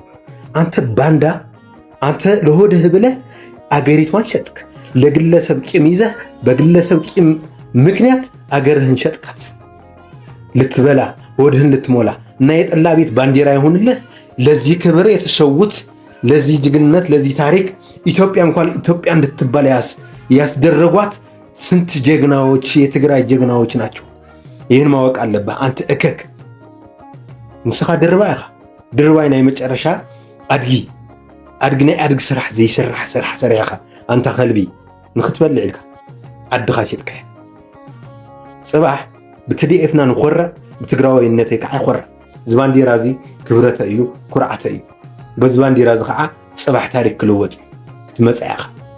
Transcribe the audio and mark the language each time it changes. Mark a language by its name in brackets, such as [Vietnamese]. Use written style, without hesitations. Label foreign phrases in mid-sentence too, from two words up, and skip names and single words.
[Amharic] አንተ ባንዳ፣ አንተ ለሆድህ ብለህ አገሪቷን ሸጥክ። ለግለሰብ ቂም ይዘህ በግለሰብ ቂም ምክንያት አገርህን ሸጥካት ልትበላ ሆድህን ልትሞላ እና የጠላ ቤት ባንዲራ ይሁንልህ። ለዚህ ክብር የተሰዉት ለዚህ ጀግንነት ለዚህ ታሪክ ኢትዮጵያ እንኳን ኢትዮጵያ እንድትባል ያስደረጓት ስንት ጀግናዎች የትግራይ ጀግናዎች ናቸው። ይህን ማወቅ አለብህ። አንተ እከክ [Tigrinya] ንስኻ ድርባይ ናይ መጨረሻ አድጊ ናይ አድግ ስራሕ ዘይስራሕ ስራሕ ሰሪሕኻ አንተ ኸልቢ ንኽትበልዕ ኢልካ ዓድኻ ሸጥካ ጽባሕ ብትዲኤፍና ንኾረ ብትግራዋይነተይ ከዓ ይኾረ። እዚ ባንዲራ እዚ ክብረተ እዩ ኩርዓተ እዩ። በዚ ባንዲራ እዚ ከዓ ጽባሕ ታሪክ ክልወጥ ክትመጽእ ኢኻ።